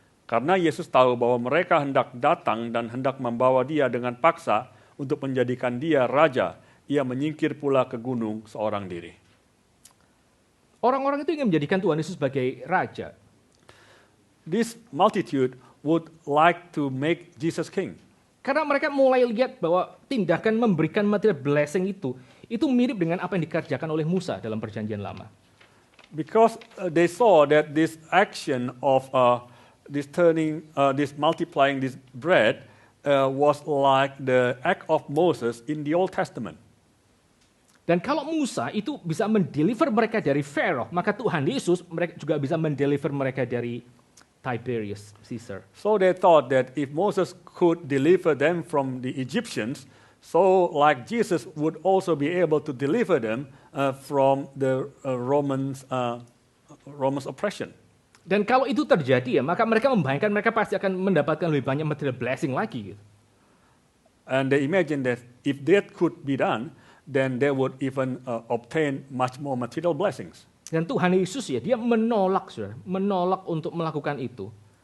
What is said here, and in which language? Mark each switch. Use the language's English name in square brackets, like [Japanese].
[Indonesian] Karena Yesus tahu bahwa mereka hendak datang dan hendak membawa dia dengan paksa untuk menjadikan dia raja, ia menyingkir pula ke gunung seorang diri. Orang-orang itu ingin menjadikan Tuhan Yesus sebagai raja. [English] This multitude would like to make Jesus king. [Indonesian] Karena mereka mulai lihat bahwa tindakan memberikan [English] material blessing [Indonesian] itu mirip dengan apa yang dikerjakan oleh Musa dalam Perjanjian Lama. [English] Because they saw that this action of this multiplying this bread was like the act of Moses in the Old Testament. [Indonesian] Dan kalau Musa itu bisa mendeliver mereka dari Pharaoh, maka Tuhan Yesus mereka juga bisa mendeliver mereka dari Tiberius Caesar. [English] So they thought that if Moses could deliver them from the Egyptians, so like Jesus would also be able to deliver them from the Romans oppression. [Indonesian] Dan kalau itu terjadi ya, maka mereka membayangkan mereka pasti akan mendapatkan lebih banyak [English] material blessing [Indonesian] lagi. Gitu. [English] And they imagine that if that could be done, then they would even obtain much more material blessings. [Indonesian] Dan Tuhan Yesus ya, dia menolak untuk melakukan itu.